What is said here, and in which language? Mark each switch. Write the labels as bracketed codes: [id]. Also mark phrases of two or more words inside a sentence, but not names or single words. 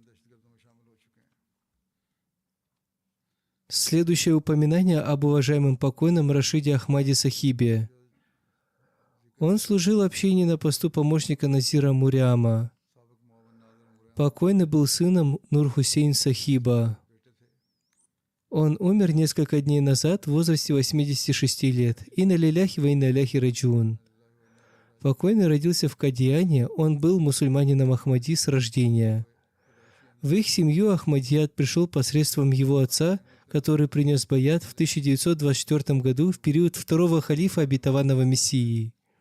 [ru] Следующее упоминание об уважаемом покойном Рашиде Ахмаде Сахибе. Он служил общине на посту помощника Назира Муриама. Покойный был сыном Нур-Хусейн Сахиба. Он умер несколько дней назад в возрасте 86 лет. [ar] إنا لله وإنا إليه راجعون. [ru] Покойный родился в Кадиане, он был мусульманином Ахмади с рождения. В их семью Ахмадият пришел посредством его отца, который принес баят в 1924 году в период второго халифа обетованного Мессии.